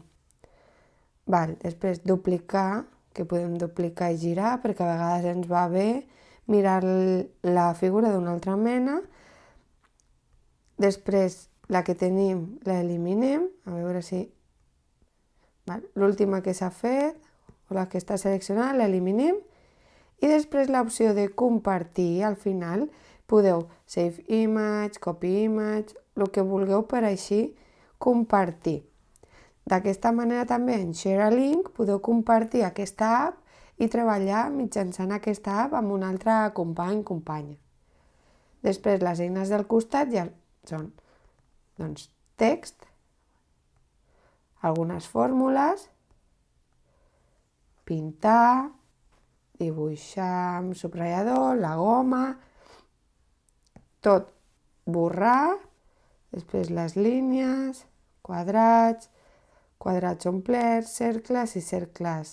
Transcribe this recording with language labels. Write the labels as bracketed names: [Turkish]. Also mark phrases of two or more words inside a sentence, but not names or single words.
[Catalan] Val, després duplicar, que podem duplicar i girar, perquè a vegades ens va bé mirar la figura d'una altra mena. Després la que tenim l'eliminem, a veure si... L'última que s'ha fet, o la que està seleccionada, l'eliminem. I després l'opció de compartir, al final podeu [English] save image, copy image, [Catalan] el que vulgueu per així compartir. D'aquesta manera també en Share a Link podeu compartir aquesta app i treballar mitjançant aquesta app amb un altre company, companya. Després les eines del costat ja són text, algunes fórmules, pintar, dibuixar amb subratllador, la goma, tot borrar, després les línies, quadrats omplerts, cercles i cercles.